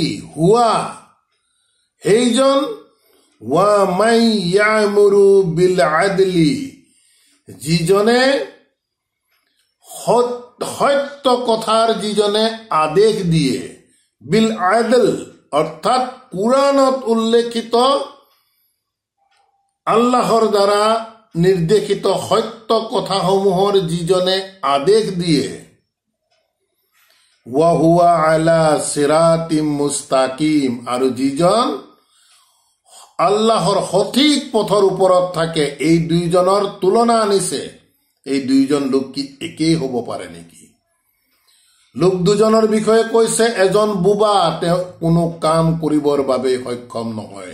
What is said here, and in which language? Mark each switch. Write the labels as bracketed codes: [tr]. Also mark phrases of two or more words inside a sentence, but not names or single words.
[as] হুৱা, সেইজন, [ar] ومن يأمر بالعدل, [as] যিজনে সত্য কথাৰ যিজনে আদেশ দিয়ে, [ar] بالعدل [as] অৰ্থাৎ কুৰাণত উল্লেখিত আল্লাহৰ দ্বাৰা নিৰ্দেশিত সত্য কথাসমূহৰ যিজনে আদেশ দিয়ে, [ar] وهو على صراط مستقيم, [as] আৰু যিজন আল্লাহৰ সঠিক পথৰ ওপৰত থাকে, এই দুইজনৰ তুলনা আনিছে। এই দুইজন লোক কি একেই হ'ব পাৰে নেকি? লোক দুজনৰ বিষয়ে কৈছে, এজন বোবা, তেওঁ কোনো কাম কৰিবৰ বাবে সক্ষম নহয়।